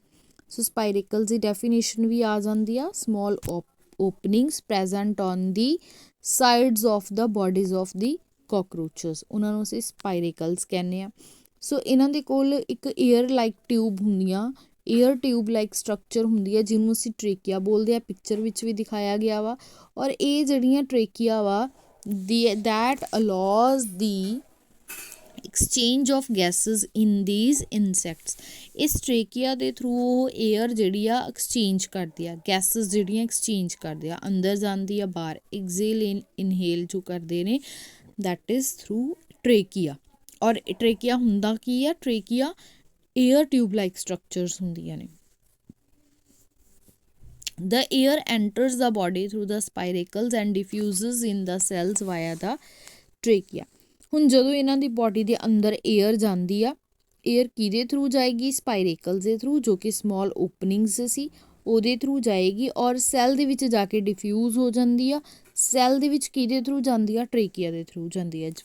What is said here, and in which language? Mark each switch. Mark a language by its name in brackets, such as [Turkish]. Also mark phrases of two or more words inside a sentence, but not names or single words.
[Punjabi] ਸੋ ਸਪਾਇਰੇਕਲਸ ਦੀ ਡੈਫੀਨੇਸ਼ਨ ਵੀ ਆ ਜਾਂਦੀ ਆ, [English] small openings present on the sides of the bodies of the cockroaches, [Punjabi] ਉਹਨਾਂ ਨੂੰ ਅਸੀਂ ਸਪਾਇਰੇਕਲਸ ਕਹਿੰਦੇ ਹਾਂ। ਸੋ ਇਹਨਾਂ ਦੇ ਕੋਲ ਇੱਕ [English] air like tube [Punjabi] ਹੁੰਦੀਆਂ, [English] air tube like structure [Punjabi] ਹੁੰਦੀ ਹੈ ਜਿਹਨੂੰ ਅਸੀਂ ਟਰੇਕੀਆ ਬੋਲਦੇ ਆ, ਪਿਕਚਰ ਵਿੱਚ ਵੀ ਦਿਖਾਇਆ ਗਿਆ ਵਾ। ਔਰ ਇਹ ਜਿਹੜੀਆਂ ਟਰੇਕੀਆ ਵਾ [English] that allows the exchange of gases in these insects। [Punjabi] ਇਸ ਟਰੇਕੀਆ ਦੇ ਥਰੂ ਉਹ ਏਅਰ ਜਿਹੜੀ ਆ ਐਕਸਚੇਂਜ ਕਰਦੀ ਆ, ਗੈਸਿਸ ਜਿਹੜੀਆਂ ਐਕਸਚੇਂਜ ਕਰਦੇ ਆ, ਅੰਦਰ ਜਾਂਦੀ ਆ ਬਾਹਰ, [English] exhale inhale [Punjabi] ਜੋ ਕਰਦੇ ਨੇ, [English] that is through trachea. [Punjabi] ਔਰ ਟਰੇਕੀਆ ਹੁੰਦਾ ਕੀ ਆ, ਟਰੇਕੀਆ [English] air tube like structures [Punjabi] ਹੁੰਦੀਆਂ ਨੇ। [English] The air enters the body through the spiracles and diffuses in the cells via the trachea। [Punjabi] ਹੁਣ ਜਦੋਂ ਇਹਨਾਂ ਦੀ ਬੋਡੀ ਦੇ ਅੰਦਰ ਏਅਰ ਜਾਂਦੀ ਆ, ਏਅਰ ਕਿਹਦੇ ਥਰੂ ਜਾਏਗੀ, ਸਪਾਇਰੇਕਲਸ ਦੇ ਥਰੂ, ਜੋ ਕਿ [English] small openings [Punjabi] ਸੀ ਉਹਦੇ ਥਰੂ ਜਾਏਗੀ, ਔਰ ਸੈੱਲ ਦੇ ਵਿੱਚ ਜਾ ਕੇ ਡਿਫਿਊਜ਼ ਹੋ ਜਾਂਦੀ ਆ। ਸੈੱਲ ਦੇ ਵਿੱਚ ਕਿਹਦੇ ਥਰੂ ਜਾਂਦੀ ਆ, ਟਰੇਕੀਆ ਦੇ ਥਰੂ ਜਾਂਦੀ ਆ।